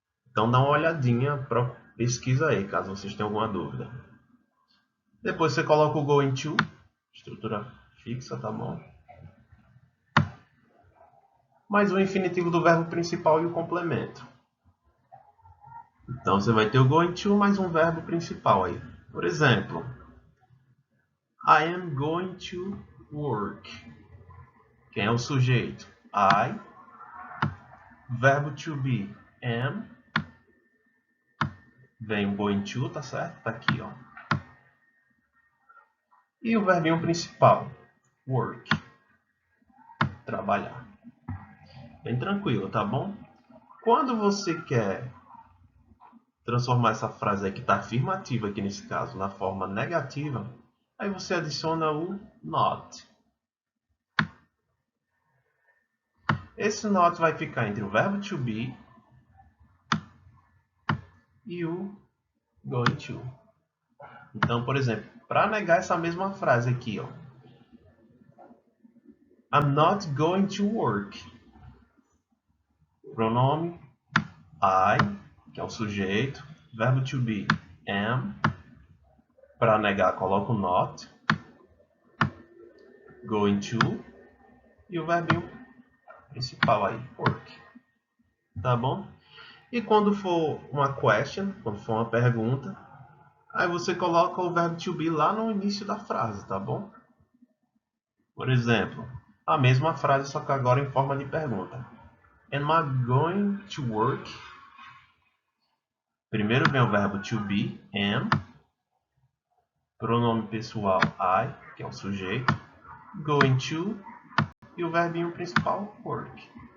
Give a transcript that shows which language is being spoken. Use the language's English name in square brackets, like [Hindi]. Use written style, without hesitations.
[Portuguese] Então dá uma olhadinha, pesquisa aí, caso vocês tenham alguma dúvida. Depois você coloca o going to, estrutura fixa, tá bom? Mais o infinitivo do verbo principal e o complemento. Então você vai ter o going to mais um verbo principal aí. Por exemplo, [English] I am going to work. [Portuguese] Quem é o sujeito? I. Verbo to be, am. Vem o going to, tá certo? Tá aqui, ó. E o verbinho principal, work. Trabalhar. Bem tranquilo, tá bom? Quando você quer transformar essa frase aí que está afirmativa aqui nesse caso na forma negativa, aí você adiciona o not. Esse not vai ficar entre o verbo to be e o going to. Então, por exemplo, para negar essa mesma frase aqui, ó, [English] I'm not going to work. [Portuguese] Pronome I, que é o sujeito, verbo to be am. Para negar, coloco not, going to e o verbinho principal aí, work. Tá bom? E quando for uma question, quando for uma pergunta, aí você coloca o verbo to be lá no início da frase, tá bom? Por exemplo, a mesma frase, só que agora em forma de pergunta. [English] Am I going to work? [Portuguese] Primeiro vem o verbo to be, am. Pronome pessoal I, que é o sujeito. Going to e o verbinho principal work.